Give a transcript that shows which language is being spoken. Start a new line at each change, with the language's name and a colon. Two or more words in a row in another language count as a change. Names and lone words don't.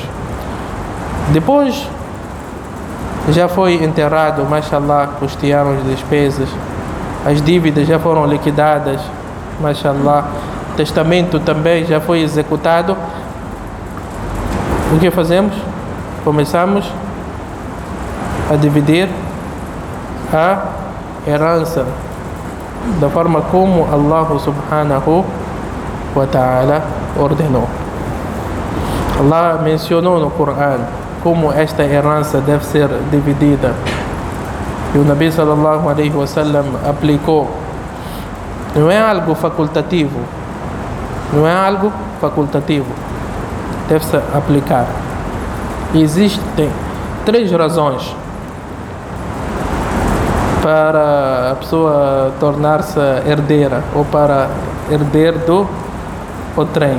Portuguese: Depois já foi enterrado, mashallah, custearam as despesas, as dívidas já foram liquidadas, mashallah, o testamento também já foi executado. O que fazemos? Começamos a dividir a herança da forma como
Arabic: الله سبحانه وتعالى
Portuguese: ordenou. Allah mencionou no Corão como esta herança deve ser dividida. E o Nabi
Arabic: صلى الله عليه وسلم
Portuguese: aplicou. Não é algo facultativo. Não é algo facultativo. Deve-se aplicar. E existem 3 razões para a pessoa tornar-se herdeira ou para herder do trem.